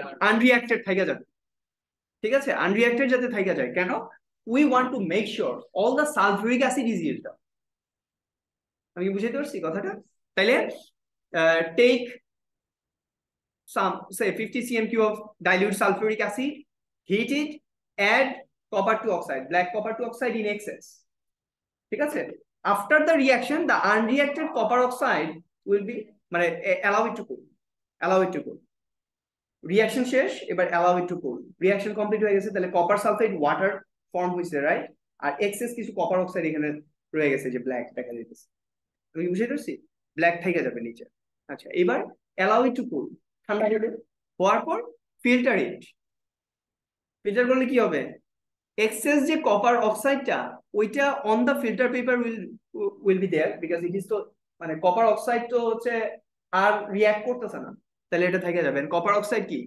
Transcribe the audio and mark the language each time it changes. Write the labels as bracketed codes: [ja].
[bn] আনরিঅ্যাক্টেড থাইকা যাবে, ঠিক আছে? আনরিঅ্যাক্টেড যাতে থাইকা যায়। কেন? [en] We want to make sure all the sulphuric acid is used up. [bn] আমি বুঝাইতে পারছি কথাটা? [en] তাইলে take some say 50 cm³ of dilute sulfuric acid, heat it, add copper 2 oxide, black copper 2 oxide in excess, [bn] ঠিক আছে? [en] After the reaction, the unreacted copper oxide will be, [bn] মানে [en] allow it to cool, allow it to cool. Reaction শেষ, এবার allow it to cool. Reaction complete [bn] হয়ে গেছে, তাহলে [en] copper sulfate water form হইছে, right? [bn] আর access কিছু কপার অক্সাইড এখানে রয়ে গেছে, যে ব্ল্যাক দেখা যাইতেছে। আমি বুঝতে পারছি, ব্ল্যাক থেকে যাবে নিচে। আচ্ছা, এবার [en] allow it to cool, [bn] ঠান্ডা হবে, হওয়ার পর [en] Filter it. [bn] ফিল্টার করলে কি হবে? এক্সেস যে কপার অক্সাইডটা, ওইটা [en] on the filter paper will be there, because it is [bn] তো, মানে কপার অক্সাইড তো হচ্ছে আর রিঅ্যাক্ট করতেছে না, তাহলে এটা থেকে যাবে। কপার অক্সাইড কি?